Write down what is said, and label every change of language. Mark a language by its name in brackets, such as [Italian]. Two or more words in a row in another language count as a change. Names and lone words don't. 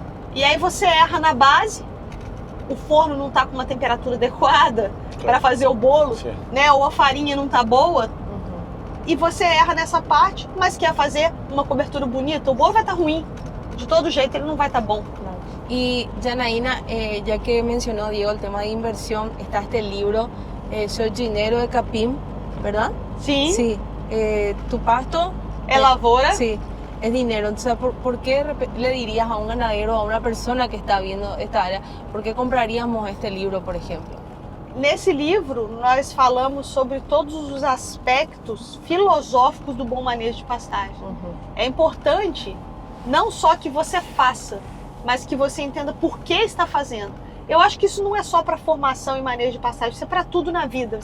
[Portuguese] E aí você erra na base, o forno não está com uma temperatura adequada para fazer o bolo, né, ou a farinha não está boa, e você erra nessa parte, mas quer fazer uma cobertura bonita, o bolo vai estar ruim. De todo jeito, ele não vai estar bom. [Spanish] Y Janaína, ya que mencionó Diego el tema de inversión, está este libro, Soy Dinero de Capim, ¿verdad? [Portuguese] Sim. [Spanish] Sí. Tu pasto... [Portuguese] É lavoura. [Spanish] Sí, es dinero. Entonces, ¿por qué le dirías a un ganadero, a una persona que está viendo esta área, por qué compraríamos este libro, por ejemplo? [Portuguese] Nesse livro, nós falamos sobre todos os aspectos filosóficos do bom manejo de pastagem. É importante não só que você faça, mas que você entenda por que está fazendo. Eu acho que isso não é só para formação e manejo de pastagem, isso é para tudo na vida.